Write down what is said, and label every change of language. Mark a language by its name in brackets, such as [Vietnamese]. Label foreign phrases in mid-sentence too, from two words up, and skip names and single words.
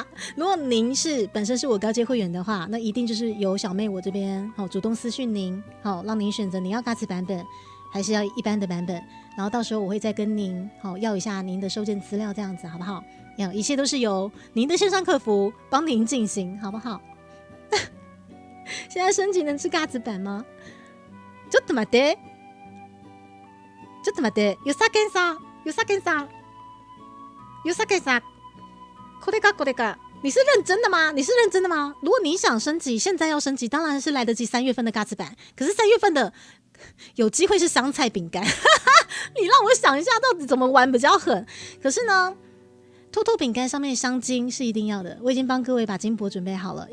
[Chinese] 如果您本身是我高阶会员的话，那一定就是由小妹我这边主动私讯您，让您选择你要 Guts 版本还是要一般的版本，然后到时候我会再跟您要一下您的收件资料，这样子好不好？一切都是由您的线上客服帮您进行，好不好？现在升级能吃 Guts 版吗？ [Japanese] ちょっと待って、ゆさけんさん、これか。 [Chinese] 你是认真的吗？如果你想升级，现在要升级，当然是来得及3月份的 Guts 版。可是3月份的有机会是香菜饼干，你让我想一下到底怎么玩比较狠。可是呢，兔兔饼干上面香精是一定要的，我已经帮各位把金箔准备好了。